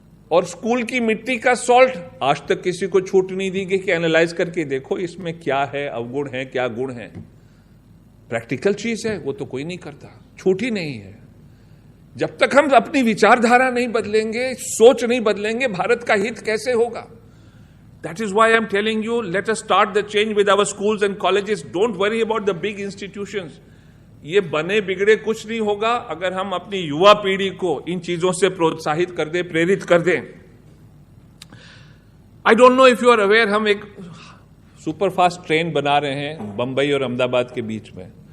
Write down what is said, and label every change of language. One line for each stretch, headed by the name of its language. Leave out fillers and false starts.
Hindi: और स्कूल की मिट्टी का सॉल्ट आज तक किसी को छूट नहीं दी गई कि एनालाइज करके देखो इसमें क्या है, अवगुण है, क्या गुण है। प्रैक्टिकल चीज है, वो तो कोई नहीं करता, छूट ही नहीं है। जब तक हम अपनी विचारधारा नहीं बदलेंगे, सोच नहीं बदलेंगे, भारत का हित कैसे होगा?
English: That is why I am telling you, let us start the change with our schools and colleges. Don't worry about the big institutions.
Hindi: ये बने बिगड़े कुछ नहीं होगा अगर हम अपनी युवा पीढ़ी को इन चीजों से प्रोत्साहित कर दें, प्रेरित कर दें।
English: I don't know if you are aware,
Hindi: हम एक सुपरफास्ट ट्रेन बना रहे हैं बंबई और अहमदाबाद के बीच में।